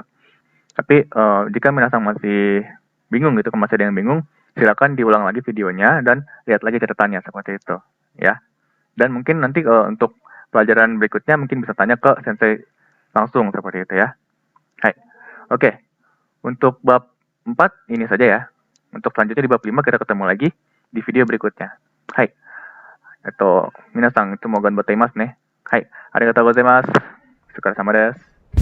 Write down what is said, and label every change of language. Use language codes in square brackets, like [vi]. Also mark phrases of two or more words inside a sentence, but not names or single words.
[id] Tapi jika minasang masih bingung gitu, masih ada yang bingung, silakan diulang lagi videonya dan lihat lagi catatannya seperti itu, ya. Dan mungkin nanti untuk pelajaran berikutnya mungkin bisa tanya ke sensei langsung seperti itu ya. Hai. Oke. Untuk bab 4 ini saja ya. Untuk selanjutnya di bab 5 kita ketemu lagi di video berikutnya. Hai. [ja] 皆さんいつも頑張っていますね。はい。ありがとうございます。お疲れ様です。